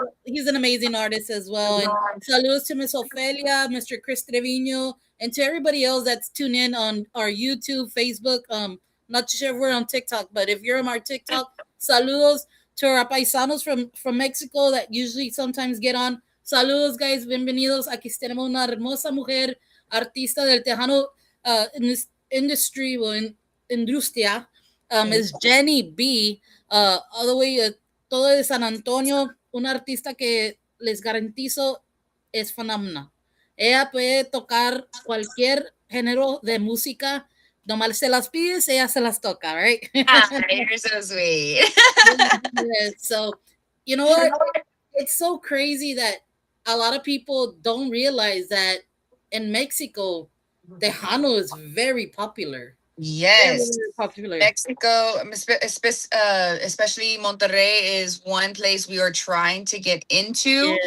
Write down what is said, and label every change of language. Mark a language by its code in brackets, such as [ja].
[en] he's an amazing artist as well. And saludos to Miss Ophelia, Mr. Chris Trevino, and to everybody else that's tuned in on our YouTube, Facebook. Not sure if we're on TikTok, but if you're on our TikTok, saludos to our paisanos from Mexico that usually sometimes get on. [es] Saludos, [en] guys. [es] Bienvenidos. Aquí tenemos una hermosa mujer, artista del Tejano. [en] industry, well, [es] industria, is Jenny B, [en] all the way [es] todo de San Antonio, una artista que les garantizo es fenómena. Ella puede tocar cualquier género de música, nomás se las pides, ella se las toca, right? [en] Ah, you're so sweet. Yeah, so, you know what? It's so crazy that a lot of people don't realize that in Mexico, Tejano is very popular. Very, Yes. very popular. Mexico, especially Monterrey, is one place we are trying to get into.